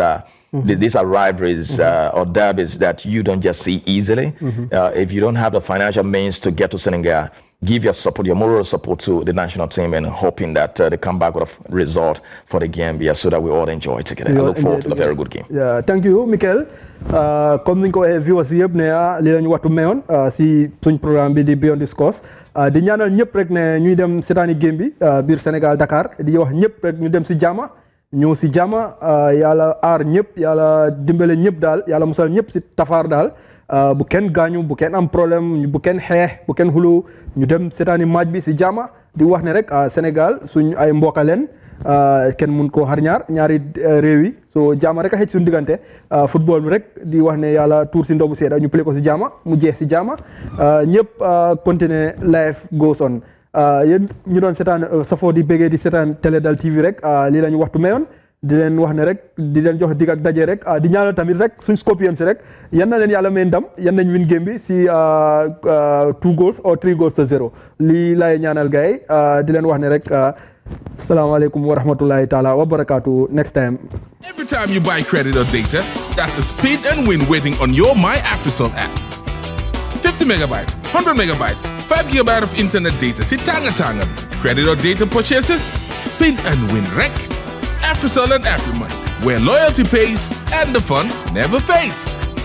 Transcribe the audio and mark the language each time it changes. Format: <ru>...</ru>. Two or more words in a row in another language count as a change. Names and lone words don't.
<en>These are rivalries or derbies that you don't just see easily. If you don't have the financial means to get to Senegambia, give your support, your moral support to the national team, and hoping that they come back with a result for the Gambia so that we all enjoy together. I look forward to a very good game. Thank you, Michael.</en> <wo>Comme ni ko waxee viewers yëpp ne li lañu waxtu mayoon si suñ programme bi di Beyond the Scores di ñaanal ñëpp rek ne ñuy dem seetaani game bi biir Sénégal Dakar di wax ñëpp rek ñu dem si jàmm ñëw si jàmm yàlla aar ñëpp yàlla dimbale ñëpp daal yàlla musal ñëpp si tafaar daal bu kenn gaañu bu kenn am problème bu kenn xeex bu kenn xulu ñu dem seetaani match bi si jàmm di wax ne rek Sénégal suñ ay mbokka leen kenn mun koo xar ñaari réew yi so jàmm rek a xëj suñu diggante football bi rek di wax ne yàlla tuur si ndobu seeda ñu play ko si jàmm mu jeex si jàmm ñëpp continuer</wo> <en>life goes on</en> <wo>yéen ñu doon seetaan safoo di bëggee di seetaan Télé Dal TV rek lii la ñu waxtu mayoon di leen wax ne rek di leen jox dig ak daje rek di ñaanal tamit rek suñ Scorpions si rek yan na leen yàlla may ndam yan nañ win game bi si</wo> <en>2 goals or 3 goals to 0</en> <wo>lii lay ñaanal gars yi di leen wax ne rek</wo> <ar>السلام عليكم ورحمة الله تعالى وبركاته.</ar> <en>Next time. Every time you buy credit or data, that's a spin and win waiting on your My Africell app. 50 megabytes, 100 megabytes, 5 gigabytes of internet data.</en> <wo>Si tanga tanga.</wo> <en>Credit or data purchases, spin and win rec. Africell and AfriMoney, where loyalty pays and the fun never fades.</en>